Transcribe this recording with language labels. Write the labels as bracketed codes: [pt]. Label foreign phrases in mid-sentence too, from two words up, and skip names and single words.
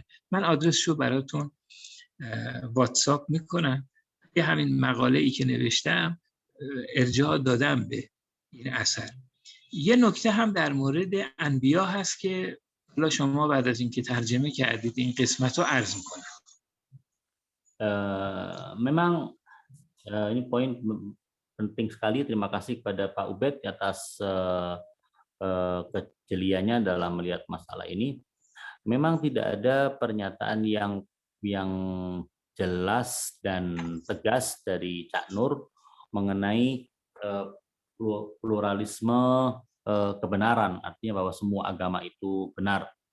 [fa] من آدرسشو براتون واتساپ میکنم. یه همین مقاله ای که نوشتم ارجاع دادم به این اثر. یه نکته هم در مورد انبیا هست که حالا شما بعد از اینکه ترجمه کردید این قسمت رو عرض میکنم. [id] Memang ini poin penting sekali. Terima kasih kepada Pak Ubed atas kejeliannya dalam melihat masalah ini. Memang tidak ada pernyataan yang jelas dan tegas dari Cak Nur mengenai pluralisme kebenaran, artinya bahwa semua agama itu benar.